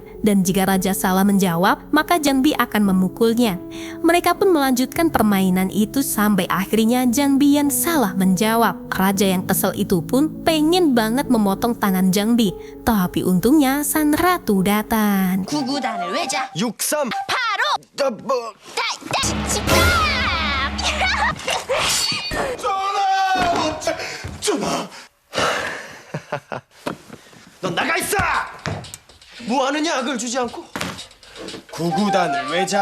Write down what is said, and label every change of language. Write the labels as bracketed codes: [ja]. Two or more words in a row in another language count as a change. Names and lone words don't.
[id] Dan jika Raja salah menjawab, maka Janbi akan memukulnya. Mereka pun melanjutkan permainan itu sampai akhirnya Janbi yang salah menjawab. Raja yang kesel itu pun pengen banget memotong tangan Janbi. Tapi untungnya Sang Ratu datang. [ko] 구구단을 외자. 63 바로 뭐 집합. 넌 나가 있어! 뭐 하느냐 악을 주지 않고 9구단을 외자